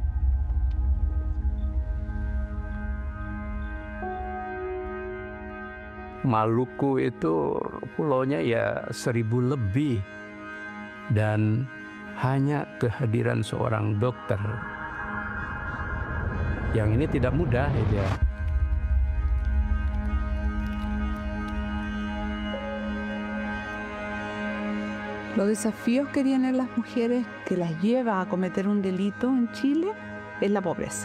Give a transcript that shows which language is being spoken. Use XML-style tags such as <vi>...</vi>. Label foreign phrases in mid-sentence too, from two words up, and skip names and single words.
<id>Maluku itu pulaunya ya 1000 lebih. Dan hanya kehadiran seorang dokter. Yang ini tidak mudah ya.</id> <es>Los desafíos que tienen las mujeres que las lleva a cometer un delito en Chile es la pobreza.</es>